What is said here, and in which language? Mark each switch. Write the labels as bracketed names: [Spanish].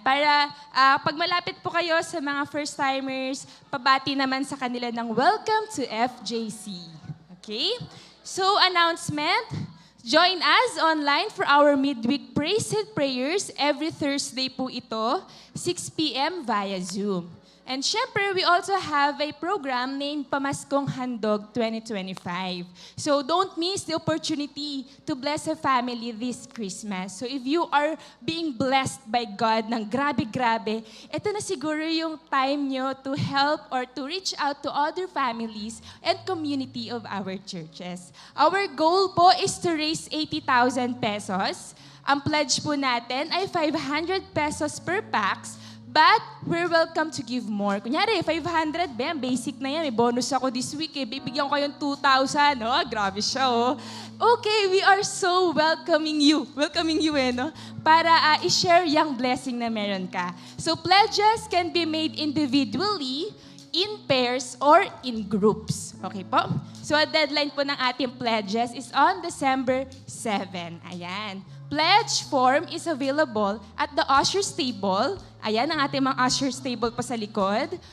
[Filipino] Para pag malapit po kayo sa mga first-timers, pabati naman sa kanila ng [English] welcome to FJC. Okay? So, announcement. Join us online for our midweek praise and prayers every Thursday [Filipino] po ito, [English] 6 p.m. via Zoom. And syempre, we also have a program named Pamaskong Handog 2025. So don't miss the opportunity to bless a family this Christmas. So if you are being blessed by God [Filipino] ng grabe-grabe, ito na siguro yung time nyo [English] to help or to reach out to other families and community of our churches. Our goal po is to raise 80,000 pesos. [Filipino] Ang pledge po natin ay 500 pesos per pax. [English] But we're welcome to give more. [Filipino] Kunyari, 500, bam, basic na yan. May bonus ako this week eh. Bibigyan ko kayong 2,000. Oh, grabe siya, oh. [English] Okay, we are so welcoming you. Welcoming you, no? [Filipino] Para i-share yung blessing na meron ka. [English] So pledges can be made individually, in pairs, or in groups. Okay po? So a deadline po ng ating pledges is on December 7. Ayan. Pledge form is available at the usher's table. [Filipino] Ayan ang ating mga usher's table pa sa likod.